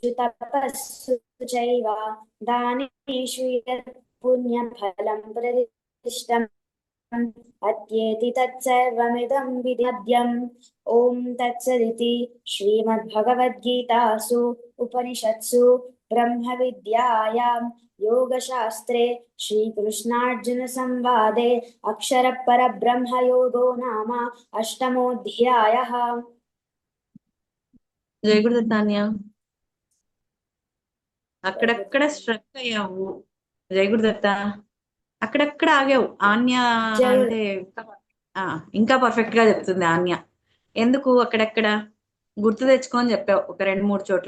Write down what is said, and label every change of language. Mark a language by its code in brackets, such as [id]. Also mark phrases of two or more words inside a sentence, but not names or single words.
[sa] तपस्सु चैव दानेषु यत् पुण्यफलं प्रतिष्ठम् अत्येति तत्सर्वमिदं विद्यम् ॐ तत्सदिति श्रीमद्भगवद्गीतासु उपनिषत्सु ब्रह्मविद्यायां योगशास्त्रे श्रीकृष्णार्जुनसंवादे अक्षरपरब्रह्मयोगो नाम अष्टमोऽध्यायः। [te] జయ గురుదత్త అన్య అక్కడక్కడ స్ట్రక్ అయ్యావు. జయ గురుదత్త అక్కడక్కడ ఆగావు. ఆన్య అంటే ఇంకా పర్ఫెక్ట్ గా చెప్తుంది ఆన్య. ఎందుకు అక్కడక్కడ గుర్తు తెచ్చుకొని చెప్పావు ఒక 2-3 చోట్ల.